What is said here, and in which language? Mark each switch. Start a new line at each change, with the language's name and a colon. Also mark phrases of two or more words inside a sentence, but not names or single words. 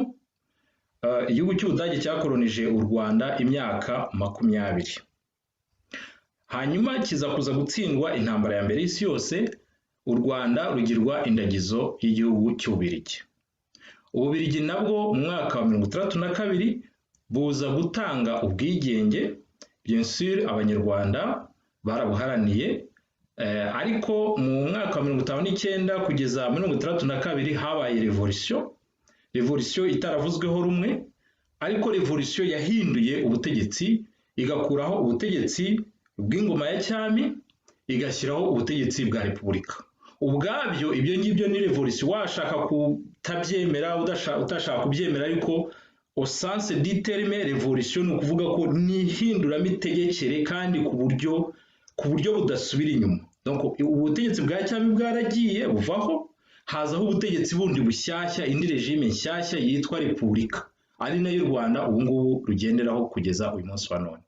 Kinyarwanda: Igihugu cy'Ubudage cyakolonije u Rwanda imyaka 20. Hanyuma kiza kuza gutsindwa intambara ya mbere y'isi yose, u Rwanda rugirwa indagizo y'igihugu cy'Ububirigi. Ububirigi nabwo mu mwaka wa 1962 buza gutanga ubwigenge.
French: Bien sûr
Kinyarwanda: abanyarwanda barabuharaniye, ariko mu mwaka wa 1959 kugeza 1962 habaye revolution itaravuzweho rumwe, ariko revolution yahinduye ubutegetsi, igakuraho ubutegetsi bw'ingoma ya cyami, igashyiraho ubutegetsi bwa repubulika. Ubwabyo ibyo ngibyo ni revolution, washaka kutabyemera utashaka kubyemera, ariko
French: au sens du terme
Kinyarwanda: revolution ni ukuvuga ko ni ihinduramitegekere kandi ku buryo budasubira inyuma. Donc ubutegetsi bwa cyami bwaragiye buvaho, hazaho ubutegetsi bundi bushyashya, indi regime nshyashya yitwa repubulika, ari nayo u Rwanda ubu ngubu rugenderaho kugeza uyu munsi wa none.